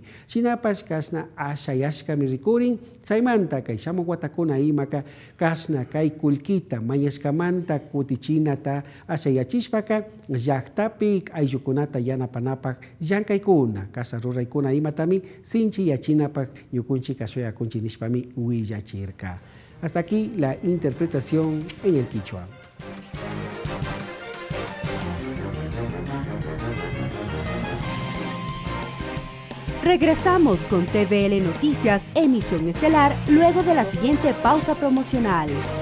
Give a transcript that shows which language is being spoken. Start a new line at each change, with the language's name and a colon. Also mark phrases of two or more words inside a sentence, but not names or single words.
Quechua: Shinapash kasna ashayashkami rikurin chaymanta kay shamun watakuna imaka kasna kay kullkita mañashkamanta kutichinata ashayachishpaka llaktapi ayllukunata yanapanapak llankaykuna kasna ruraykuna imatami sinchi yachinapak ñukunchika suyakunchik nishpami willachirka.
Spanish: Hasta aquí la interpretación en el quichua. Regresamos con TVL Noticias, emisión estelar, luego de la siguiente pausa promocional.